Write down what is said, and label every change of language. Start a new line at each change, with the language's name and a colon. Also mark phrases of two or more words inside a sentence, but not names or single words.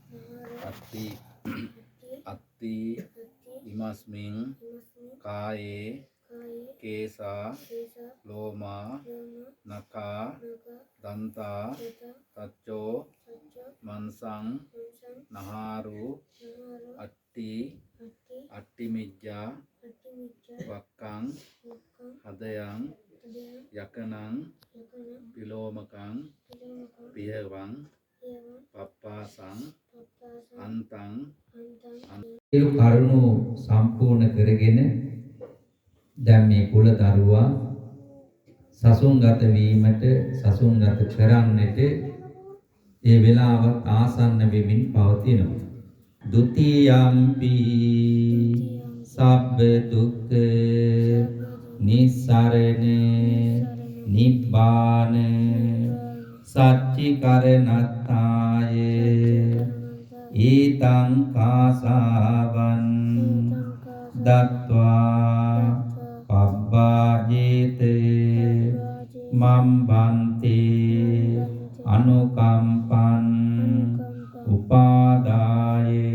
Pali: අත්ති ඉමස්මින් කායේ කේසා ලෝමා නකා දන්තා තච්චෝ මන්සං නහාරු අට්ටිමිජ්ජා වක්කං හදයන් යකනං පිලෝමකං පියවං පප්පාසං අන්තං
Sinhala: ඒ කරුණු සම්පූර්ණ කරගෙන දැන් මේ කුල දරුවා සසුන්ගත වීමට සසුන්ගත කරන්නට ඒ වෙලාව ආසන්න වෙමින් පවතිනවා.
Pali: ဒ ුතියම්පි සබ්බ දුක්ඛ නිස්සරණ නිබ්බාන සච්චිකරණත්තාය ඊතං කාසාවන් දත්වා පබ්බාජේතේ මම්බන්තේ අනුකම්පං උපාදාය